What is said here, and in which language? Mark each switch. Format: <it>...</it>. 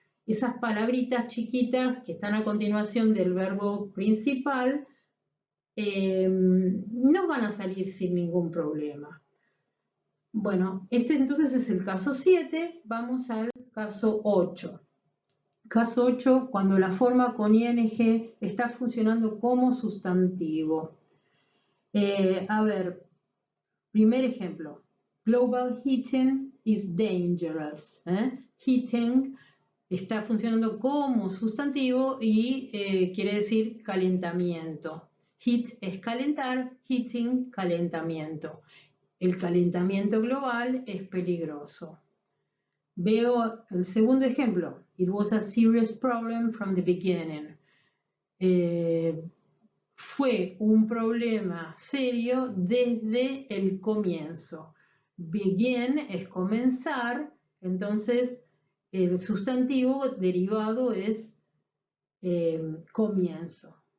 <es>Esas palabritas chiquitas que están a continuación del verbo principal no van a salir sin ningún problema. Bueno, este entonces es el caso 7, vamos al caso 8. Caso 8, cuando la forma con ing está funcionando como sustantivo. A ver, primer ejemplo.</es> <en>Global heating is dangerous.</en> <es>Heating está funcionando como sustantivo y quiere decir calentamiento. Heat es calentar, heating, calentamiento. El calentamiento global es peligroso. Veo el segundo ejemplo.</es> <en>It was a serious problem from the beginning.</en> <es>Fue un problema serio desde el comienzo. Begin es comenzar, entonces el sustantivo derivado es comienzo.</es>